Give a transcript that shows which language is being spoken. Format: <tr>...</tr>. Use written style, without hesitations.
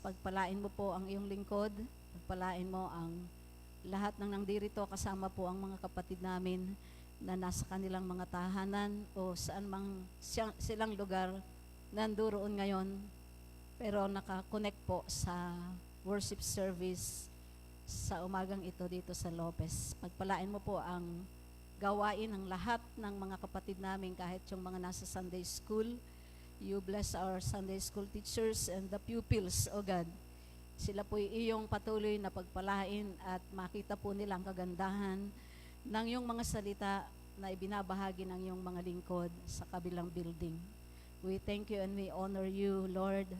<tl>Pagpalain mo po ang iyong lingkod, pagpalain mo ang lahat ng nandirito, kasama po ang mga kapatid namin na nasa kanilang mga tahanan o saan mang silang lugar nanduroon ngayon, pero nakakonect po sa worship service sa umagang ito dito sa Lopez. Pagpalain mo po ang gawain ng lahat ng mga kapatid namin, kahit yung mga nasa Sunday School.</tl> <en>You bless our Sunday School teachers and the pupils, O God.</en> <tl>Sila po iyong patuloy na pagpalain at makita po nila ang kagandahan ng iyong mga salita na ibinabahagi ng iyong mga lingkod sa kabilang building.</tl> <en>We thank you and we honor you, Lord.</en>